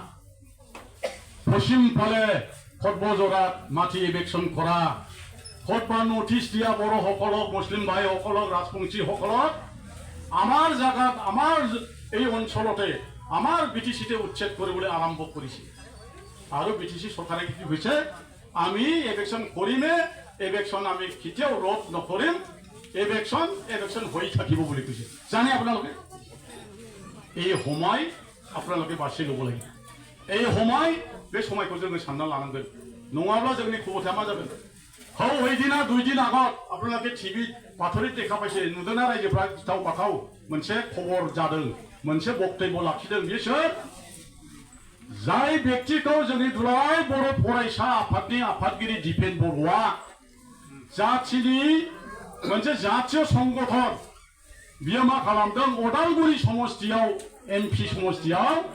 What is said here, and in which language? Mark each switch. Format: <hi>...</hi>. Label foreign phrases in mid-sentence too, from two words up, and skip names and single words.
<as>পশ্চিম ফালে সৰ্বজোৰাত মাটি ইভেকশ্যন কৰা কতবা নটিচ দিয়া বড়োসকলক মুছলিম ভাইসকলক ৰাজবংশীসকলক আমাৰ জাগাত আমাৰ এই অঞ্চলতে আমাৰ বিটিচিতে উচ্ছেদ কৰিবলৈ আৰম্ভ কৰিছে আৰু বিটিচি চৰকাৰে কি কৈছে আমি ইভেকশ্যন কৰিমে ইভেকশ্যন আমি কেতিয়াও ৰোধ নকৰিম ইভেকশ্যন হৈ থাকিব বুলি কৈছে জানে আপোনালোকে এই সময় আপোনালোকে বাছি ল'ব লাগিব এই সময়</as> <brx>बे समायखौ जोङो सानना लानांगोन नङाब्ला जोंनि खबरया मा जागोन हौ</brx> <as>ওইদিনা 2 দিন আগত আপোনালোকে টিভি বাতৰি দেখা পাইছে</as> <brx>नुदोंना रायजोफ्रा गिथाव बाथाव मोनसे खबर जादों मोनसे बक्तब्य लाखिदों बिसोर जाय व्यक्तिखौ जोंनि दुलाराय बर' फरायसा आफादनि आफादगिरि दिपेन बर'आ जाथिनि मोनसे जातीय संगठन बियो मा खालामदों अदालगुरि समस्तियाव एमपि समस्तियाव</brx>